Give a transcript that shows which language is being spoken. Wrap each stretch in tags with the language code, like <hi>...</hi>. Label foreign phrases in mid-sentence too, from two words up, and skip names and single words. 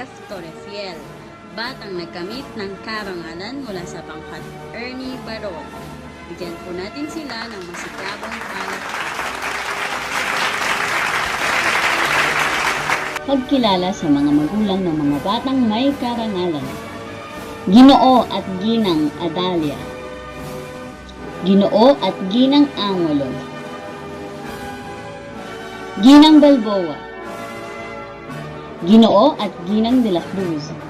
<tl>Torrefiel, batang nagkamit ng karangalan mula sa pangkat Ernie Barol. Bigyan po natin sila ng masikabong palakpakan. Pagkilala sa mga magulang ng mga batang may karangalan. Ginoo at Ginang Adalia, Ginoo at Ginang Angolo, Ginang Balboa, Ginoo at Ginang de la Cruz,</tl>